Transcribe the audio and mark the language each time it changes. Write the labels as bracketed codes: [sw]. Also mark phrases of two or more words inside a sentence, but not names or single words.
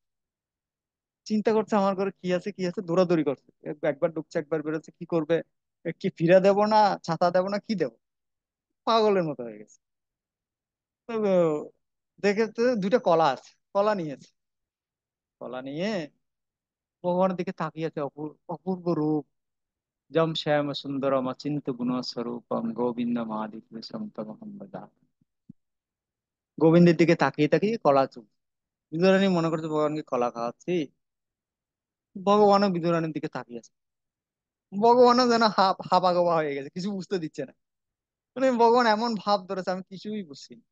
[bn] চিন্তা করছে আমার ঘরে কি আছে কি আছে, দৌড়াদৌড়ি করছে, একবার ঢুকছে একবার বেরোচ্ছে, কি করবে, কি ফিরা দেবো না ছাতা দেবো না কি দেবো, পাগলের মতো হয়ে গেছে। তো দেখে তো দুইটা কলা আছে, কলা নিয়েছে। কলা নিয়ে ভগবানের দিকে তাকিয়েছে, অপূর্ব রূপ, [sa] জম শ্যাম সুন্দরম অচিন্ত গুণ স্বরূপম গোবিন্দম আদি পুরুষম তমহম ভজামি। [bn] গোবিন্দের দিকে তাকিয়ে তাকিয়ে কলা চুপ। বিদুরানী মনে করছে ভগবানকে কলা খাওয়াচ্ছি। ভগবানও বিদুরানীর দিকে তাকিয়েছে। ভগবানও যেন হাবা গোবা হয়ে গেছে, কিছু বুঝতে দিচ্ছে না। মানে ভগবান এমন ভাব ধরেছে আমি কিছুই বুঝছি না।